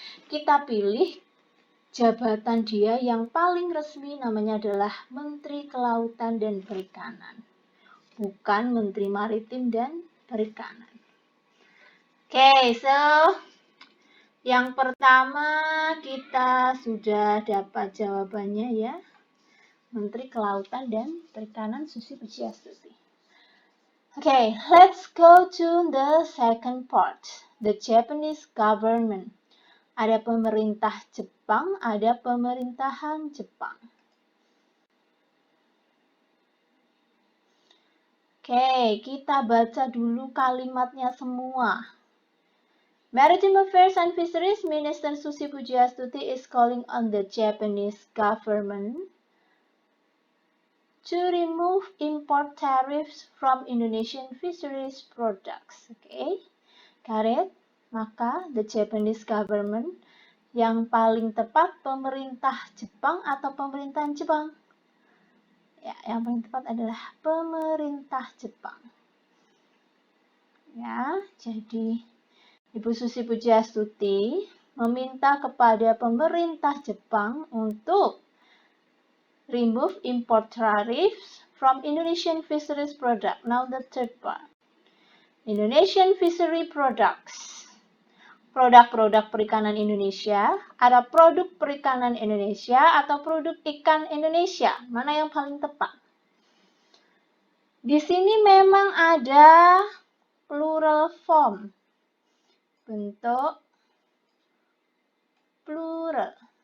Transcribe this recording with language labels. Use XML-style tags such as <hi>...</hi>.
<id>Kita pilih jabatan dia yang paling resmi, namanya adalah Menteri Kelautan dan Perikanan. Bukan Menteri Maritim dan Perikanan.</id> <en>Okay, so</en> <id>Yang pertama kita sudah dapat jawabannya ya. Menteri Kelautan dan Perikanan Susi Pujiastuti.</id> <en>Okay, let's go to the second part. The Japanese government.</en> <id>Ada pemerintah Jepang, ada pemerintahan Jepang. Oke, kita baca dulu kalimatnya semua.</id> <en>Maritime Affairs and Fisheries Minister Susi Pujiastuti is calling on the Japanese government to remove import tariffs from Indonesian fisheries products. Oke, got it?</en> <id>Maka</id> <en>the Japanese government,</en> <id>yang paling tepat pemerintah Jepang atau pemerintahan Jepang? Ya, yang paling tepat adalah pemerintah Jepang. Ya, jadi Ibu Susi Pujiastuti meminta kepada pemerintah Jepang untuk</id> <en>remove import tariffs from Indonesian fisheries product. Now the third part. Indonesian fishery products.</en> <id>Produk-produk perikanan Indonesia. Ada produk perikanan Indonesia atau produk ikan Indonesia. Mana yang paling tepat? Di sini memang ada plural form. Bentuk plural.</id>